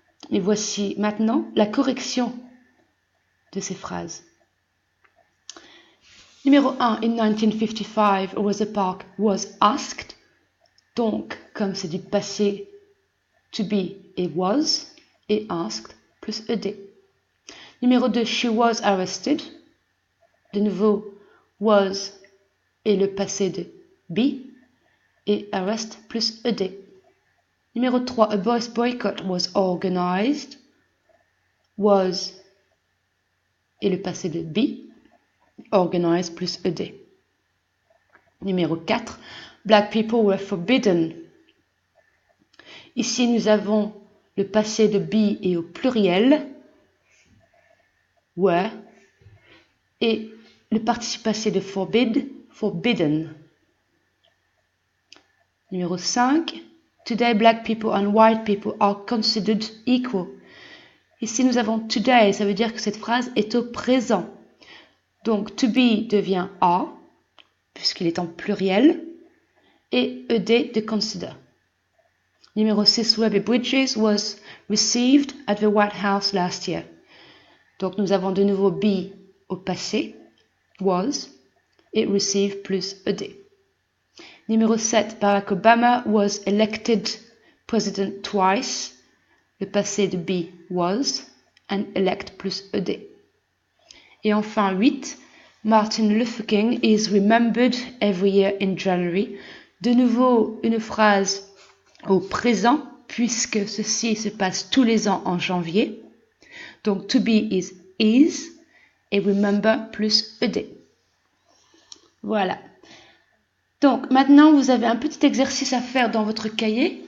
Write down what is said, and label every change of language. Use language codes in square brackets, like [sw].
[fr] Et voici maintenant la correction de ces phrases. [en] Numéro 1, in 1955, Rosa Parks was asked. [fr] Donc, comme c'est du passé, [en] to be et was, [fr] et asked plus ed. Numéro 2, [en] she was arrested. [fr] De nouveau, was et le passé de be et arrest plus ed. Numéro 3, [en] a boys boycott was organized. [fr] Was et le passé de be, organized plus ed. [en] Numéro 4, black people were forbidden. [fr] Ici, nous avons le passé de be et au pluriel, were, et le participe passé de forbid, forbidden. [en] Numéro 5, today black people and white people are considered equal. [fr] Ici, nous avons today, ça veut dire que cette phrase est au présent. Donc, to be devient are, puisqu'il est en pluriel, et ed de consider. [en] Numéro 6, Ruby Bridges was received at the White House last year. [fr] Donc, nous avons de nouveau be au passé, was, et receive plus ed. [en] Numéro 7, Barack Obama was elected president twice. [fr] Le passé de be was, and elect plus ed. [en] Et enfin 8, Martin Luther King is remembered every year in January. [fr] De nouveau, une phrase au présent, puisque ceci se passe tous les ans en janvier. Donc, to be is, et remember plus ed. Voilà. Donc, maintenant, vous avez un petit exercice à faire dans votre cahier.